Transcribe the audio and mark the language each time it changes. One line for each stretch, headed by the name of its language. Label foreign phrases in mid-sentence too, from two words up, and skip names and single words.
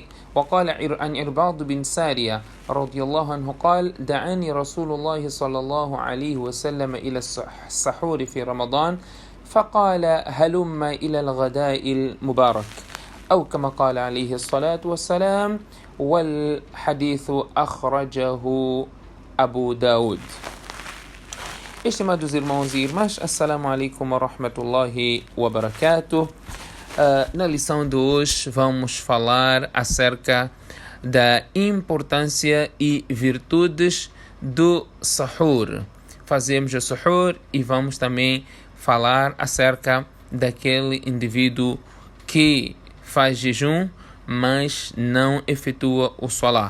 Arabic: وقال عن عرباض بن سارية رضي الله عنه قال: دعاني رسول الله صلى الله عليه وسلم إلى السحور في رمضان فقال: هلم إلى الغداء المبارك، أو كما قال عليه الصلاة والسلام. والحديث أخرجه Abu Daud.
Portuguese: Estimados irmãos e irmãs,
Arabic: السلام عليكم ورحمة الله وبركاته.
Portuguese: Na lição de hoje vamos falar acerca da importância e virtudes do sahur. Fazemos o sahur e vamos também falar acerca daquele indivíduo que faz jejum, mas não efetua o salah.